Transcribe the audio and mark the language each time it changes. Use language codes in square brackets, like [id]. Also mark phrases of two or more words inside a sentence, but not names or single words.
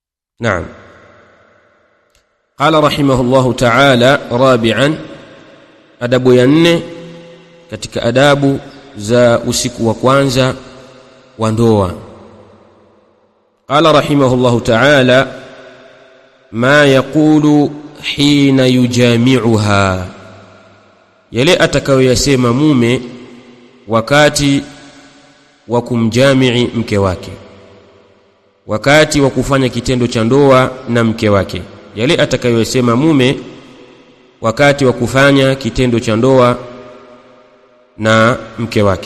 [ar] نعم. قال رحمه الله تعالى: رابعا، [sw] adabu ya 4 katika adabu za usiku wa kwanza wa ndoa. [ar] قال رحمه الله تعالى: ما يقول حين يجامعها، [sw] yale atakayoyasema mume wakati wa kumjamii mke wake, wakati wa kufanya kitendo cha ndoa na mke wake. Yale atakayoyasema mume wakati wa kufanya kitendo cha ndoa na mke wake.